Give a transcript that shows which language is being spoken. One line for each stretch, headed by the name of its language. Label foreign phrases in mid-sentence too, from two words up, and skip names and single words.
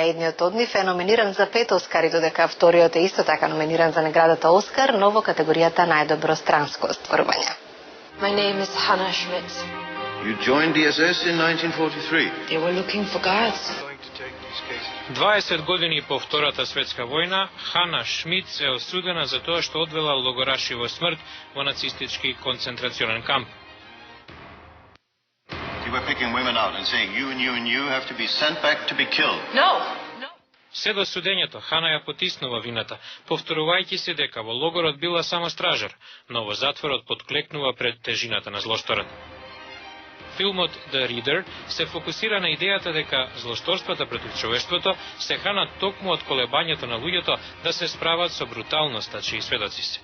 Macedonian: Едниот од нив е номиниран за 5 Оскари, додека вториот е исто така номиниран за наградата Оскар, но во категоријата најдобро странско остварување.
English: My name is Hannah Schmidt. You joined DSS in 1943. They were looking for guards.
Macedonian: 20 години по Втората светска војна, Хана Шмидц е осудена за тоа што одвела логораши во смрт во нацистички концентрационен камп.
English: You were picking women out and saying you and you and you have to be sent back to be killed. No.
Macedonian: Се до судењето, Хана ја потиснува вината, повторувајќи се дека во логорот била само стражар, но во затворот подклекнува пред тежината на злошторот. Филмот The Reader се фокусира на идејата дека злошторствата против човештвото се хранат токму од колебањето на луѓето да се справат со бруталноста чии сведоци се.